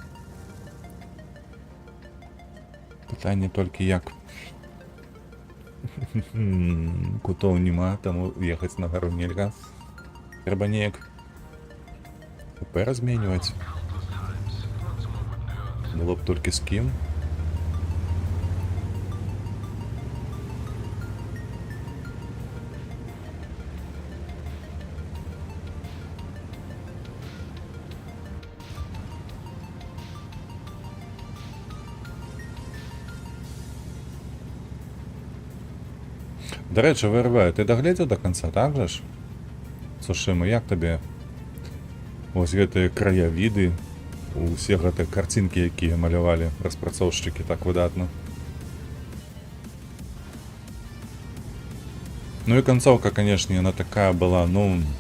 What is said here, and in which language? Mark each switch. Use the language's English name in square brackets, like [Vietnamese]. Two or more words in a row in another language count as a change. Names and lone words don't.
[Belarusian] Пытанне толькі як. Кутоў няма, таму ехаць на гару нельга. Трэба неяк УП разменьваць. Было б толькі з кім. [Ukrainian] До речі, ВРВ, ти доглядзеў [Russian] до конца, [Ukrainian] так же ж? [Belarusian] Сушыма, як табе вось гэтыя краявіды, усе гэтыя карцінкі, якія малявалі распрацоўшчыкі так выдатна? Ну і канцоўка, канешне, яна такая была, ну...